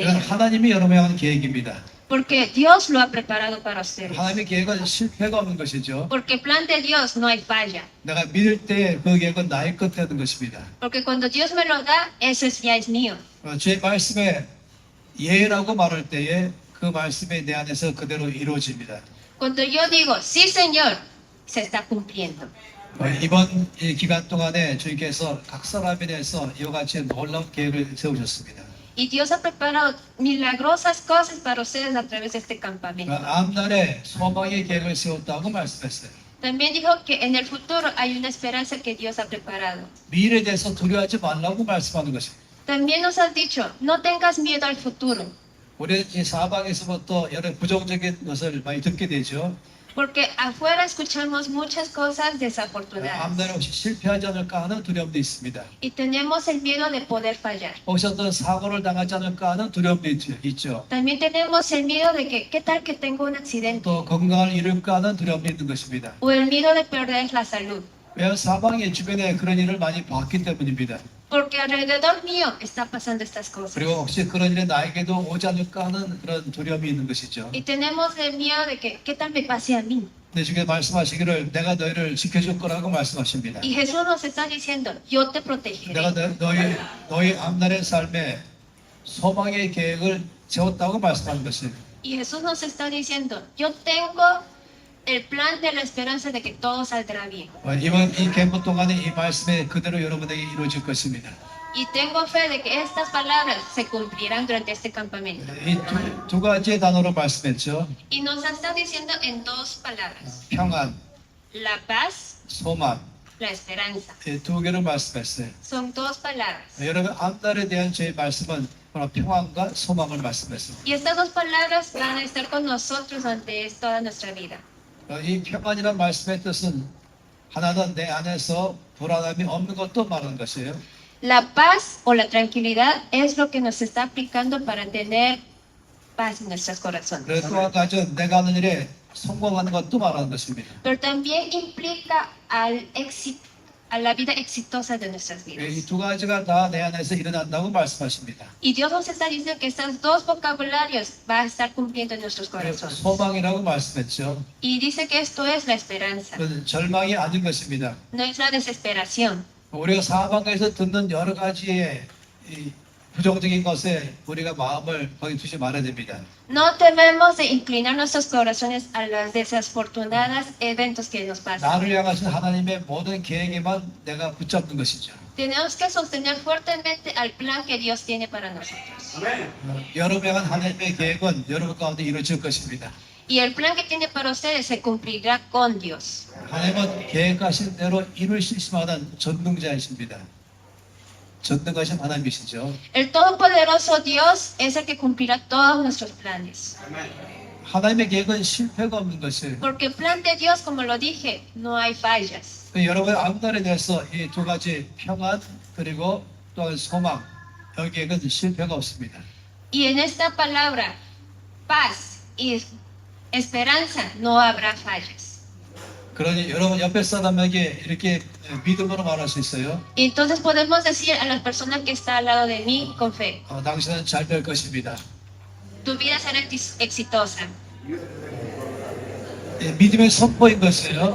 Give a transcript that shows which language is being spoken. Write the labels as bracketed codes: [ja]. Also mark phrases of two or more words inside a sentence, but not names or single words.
[ko] 왜냐하면 하나님이 여러분에 대한 계획입니다. [es] Porque Dios lo ha preparado para ustedes. [ko] 하나님의 계획은 실패가 없는 것이죠. [es] Porque el plan de Dios no hay falla. [ko] 내가 믿을 때 그 계획은 나의 것이라는 것입니다. [es] Porque cuando Dios me lo da, eso ya es mío. [ko] 제 말씀에 예라고 말할 때에 그 말씀이 내 안에서 그대로 이루어집니다. [es] Cuando yo digo, sí Señor, se está cumpliendo. [ko] 이번 이 기간 동안에 주님께서 각 사람에 대해서 이와 같이 놀라운 계획을 세우셨습니다. [es] Y Dios ha preparado milagrosas cosas para ustedes a través de este campamento. [ko] 앞날에 소망의 계획을 세웠다고 말씀했어요. [es] También dijo que en el futuro hay una esperanza que Dios ha preparado. [ko] 미래에 대해서 두려워하지 말라고 말씀하는 것입니다. [es] También nos has dicho, no tengas miedo al futuro. [ko] 우리 이 사방에서부터 여러 부정적인 것을 많이 듣게 되죠. [es] Porque afuera escuchamos muchas cosas desafortunadas. [ko] 앞날에 혹시 실패하지 않을까 하는 두려움도 있습니다. [es] Y tenemos el miedo de poder fallar. [ko] 혹시 어떤 사고를 당하지 않을까 하는 두려움도 있죠. [es] También tenemos el miedo de que, ¿qué tal que tengo un accidente? [ko] 또 건강을 잃을까 하는 두려움도 있는 것입니다. [es] O el miedo de perder la salud. [ko] 왜냐하면 사방의 주변에 그런 일을 많이 봤기 때문입니다. [es] Porque alrededor mío está pasando estas cosas. [ko] 그리고 혹시 그런 일이 나에게도 오지 않을까 하는 그런 두려움이 있는 것이죠. [es] Y tenemos el miedo de que, ¿qué tal me pase a mí? [ko] 근데 주께서 말씀하시기를 내가 너희를 지켜줄 거라고 말씀하십니다. [es] Y Jesús nos está diciendo, yo te protegeré. [ko] 내가 너희 앞날의 삶에 소망의 계획을 세웠다고 말씀하는 것입니다. [es] Y Jesús nos está diciendo, yo tengo el plan de la esperanza de que todo saldrá bien. [ko] 이번 이 캠프 동안에 이 말씀에 그대로 여러분에게 이루어질 것입니다. [es] Y tengo fe de que estas palabras se cumplirán durante este campamento. [ko] 이 두 가지의 단어로 말씀했죠. [es] Y nos está diciendo en dos palabras, [ko] 평안, [es] la paz, [ko] 소망. [es] la esperanza. [ko] 이 두 개를 말씀했어요. [es] Son dos palabras. [ko] 여러분 앞날에 대한 제 말씀은 바로 평안과 소망을 말씀했습니다. [es] Y estas dos palabras van a estar con nosotros durante toda nuestra vida. [ko] 이 평안이라는 말씀의 뜻은 하나는 내 안에서 불안함이 없는 것도 말하는 것이에요. [es] La paz o la tranquilidad es lo que nos está aplicando para tener paz en nuestros corazones. [ko] 그리고 또 한 가지는 내가 하는 일에 성공하는 것도 말하는 것입니다. [es] Pero también implica a la vida exitosa de nuestras [ko] 이 [es] vidas. [ko] 두 가지가 다 내 안에서 일어난다고 말씀하십니다. [es] Y Dios nos está diciendo que estos dos vocabularios van a estar cumpliendo en nuestros [ko] 그리고 [es] corazones. [ko] 소망이라고 말씀했죠. [es] Y dice que esto es la esperanza, [ko] 그건 절망이 아닌 것입니다. [es] no es la desesperación. [ko] 우리가 사방에서 듣는 여러 가지의 이 부정적인 것에 우리가 마음을 거기 두지 말아야 됩니다. [es] No debemos de inclinar nuestros corazones a las desafortunadas eventos que nos pasan. [ko] 나를 향하신 하나님의 모든 계획에만 내가 붙잡는 것이죠. [es] Tenemos que sostener fuertemente al plan que Dios tiene para nosotros. [ko] 여러분에 대한 하나님의 계획은 여러분 가운데 이루어질 것입니다. [es] Y el plan que tiene para ustedes se cumplirá con Dios. [ko] 하나님은 계획하신 대로 이룰 수 있을 만한 전능자이십니다. 전능하신 하나님이시죠. [es] El Todopoderoso Dios es el que cumplirá todos nuestros planes. [ko] 하나님의 계획은 실패가 없는 것이에요. [es] Porque el plan de Dios, como lo dije, no hay fallas. [ko] 여러분의 앞날에 대해서 이 두 가지 평안 그리고 또한 소망 여기에는 실패가 없습니다. [es] Y en esta palabra, paz y esperanza, no habrá fallas. [ko] 그러니 여러분 옆에 사람에게 이렇게 믿음으로 말할 수 있어요. [es] Y entonces podemos decir a la persona que está al lado de mí con fe, [ko] 당신은 잘 될 것입니다. [es] tu vida será exitosa. [ko] 믿음의 선포인 것이에요.